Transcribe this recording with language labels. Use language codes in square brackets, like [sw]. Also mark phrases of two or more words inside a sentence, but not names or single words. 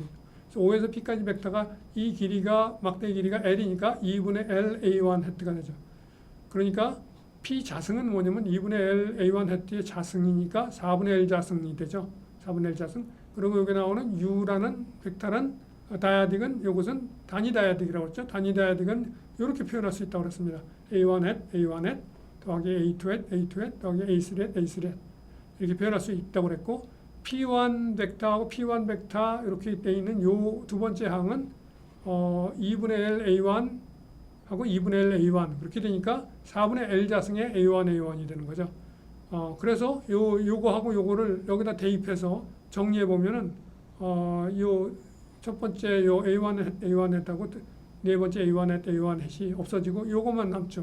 [ko] 그래서 5에서 p까지 벡터가 이 길이가 막대 길이가 l이니까 2분의 l a1 헤트가 되죠. 그러니까 p 자승은 뭐냐면 2분의 l a1 헤트의 자승이니까 4분의 l 자승이 되죠. 4분의 l 자승. 그리고 여기 나오는 u라는 벡터는 다이아딕은 이것은 단위 다이아딕이라고 했죠. 단위 다이아딕은 이렇게 표현할 수 있다고 그랬습니다. a1 hat, a1 hat 더하기 a2 hat, a2 hat 더하기 a3 hat, a3 hat 이렇게 표현할 수 있다고 그랬고 p1 벡터하고 p1 벡터 이렇게 되어 있는 요 두 번째 항은 2분의 l a1 하고 2분의 l a1 그렇게 되니까 4분의 l 자승의 a1 a1이 되는 거죠. 그래서 요거하고 요거를 여기다 대입해서 정리해 보면은 요 첫 번째 요 a1 a1 했다고 네 번째 a1 했 a1 햇이 없어지고 요것만 남죠.